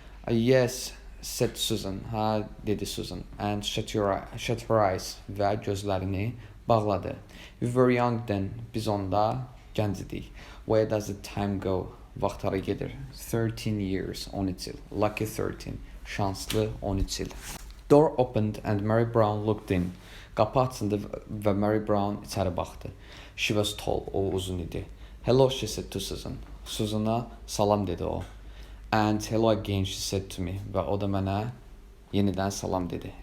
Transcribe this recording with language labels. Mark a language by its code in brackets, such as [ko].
[en] Yes, said Susan. [az] Ha, dedi Susan. [en] And shut her eyes. [az] Və gözlərini bağladı. [en] We were young then. [az] Biz onda gənc idik. [en] Where does the time go? [az] Vaxt hara gedir? [en] 13 years, [az] 13 il. [en] Lucky 13. [az] Şanslı 13 il. [en] Door opened and Mary Brown looked in. [az] Qapı açıldı və Mary Brown içəri baxdı. [en] She was tall. [az] O uzun idi. [en] Hello, she said to Susan. [az] Susan'a salam dedi o. [en] And hello again, she said to me. [az] Və o da mənə yenidən salam dedi.